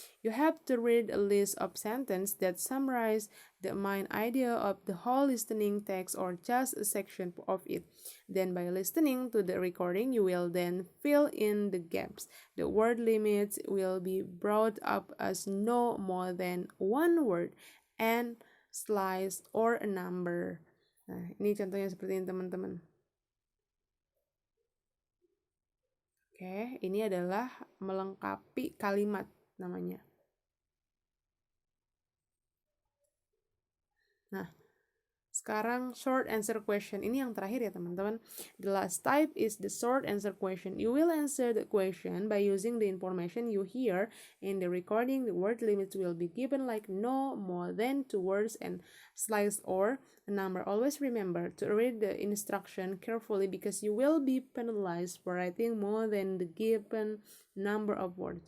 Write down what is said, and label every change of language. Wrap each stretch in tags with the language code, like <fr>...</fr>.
<en>You have to read a list of sentences that summarize the main idea of the whole listening text or just a section of it. Then by listening to the recording, you will then fill in the gaps. The word limits will be brought up as no more than one word and slice or a number.</en> <id>Nah, ini contohnya seperti ini teman-teman. Oke, ini adalah melengkapi kalimat namanya. Nah, sekarang short answer question. Ini yang terakhir ya teman-teman.</id> <en>The last type is the short answer question. You will answer the question by using the information you hear in the recording. The word limits will be given like no more than 2 words and slice or a number. Always remember to read the instruction carefully because you will be penalized for writing more than the given number of words.</en>